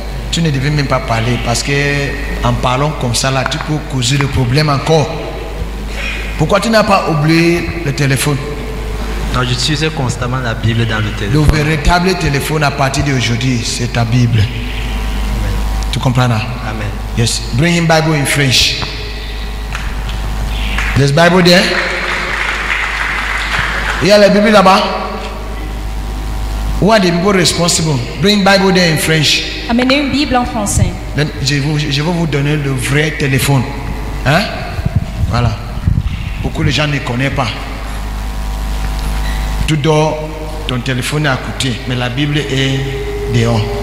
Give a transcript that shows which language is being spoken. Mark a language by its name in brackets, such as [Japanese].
[French] Tu ne devais même pas parler parce que en parlant comme ça là, tu peux causer le problème encore. Pourquoi tu n'as pas oublié le téléphone? Non, j'utilisais constamment la Bible dans le Le téléphone. véritable téléphone à partir d'aujourd'hui, c'est ta Bible. Tu comprends là? Amen. [English] Yes. Bring him Bible in French. There's Bible there. [French] Il y a la Bible là-bas. [English] Who are the people responsible? Bring Bible there in French. [French] Amenez une Bible en français. Then, je vais vous donner le vrai téléphone. Hein? Voilà. Beaucoup de gens ne connaissent pas. Tu dors, ton téléphone est à côté, mais la Bible est dehors.